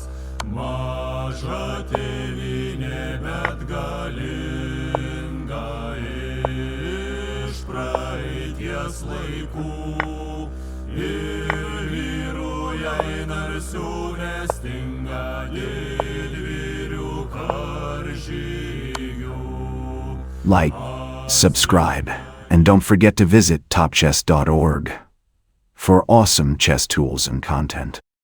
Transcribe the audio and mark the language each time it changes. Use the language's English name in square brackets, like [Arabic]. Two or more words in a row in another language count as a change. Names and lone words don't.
[Lithuanian] Maža tėvynė, bet galinga iš praeities laikų, ir vyruoja narsių nestinga didvyrių karžygių. [English] Like, subscribe, and don't forget to visit topchess.org for awesome chess tools and content.